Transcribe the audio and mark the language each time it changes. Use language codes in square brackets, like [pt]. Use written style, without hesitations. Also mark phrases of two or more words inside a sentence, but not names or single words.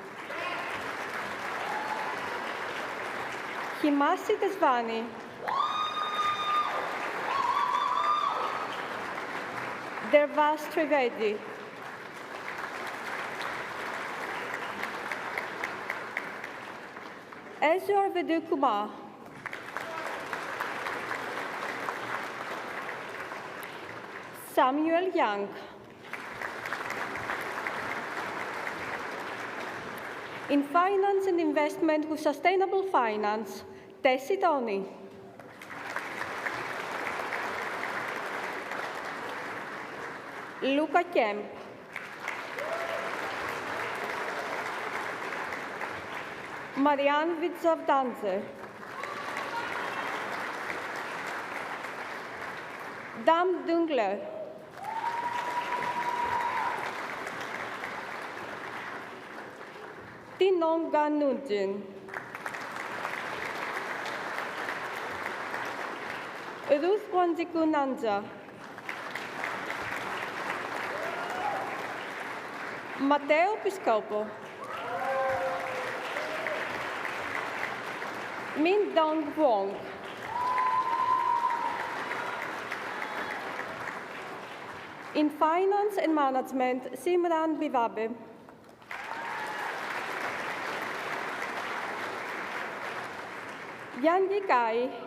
[en] Himasi Tesvani. Dervas Trivedi. Ezor Vedukuma. Samuel Young. In finance and investment with sustainable finance, Tessie Tony. Luca Kemp. Marianne Witzavdanze. Dam Dungler. Tinong Ganunjin. Ruth Wanjiku Nanja. Matteo Piscopo. Min Dong Wong. In finance and management, Simran Bivabe. Yan Yikai.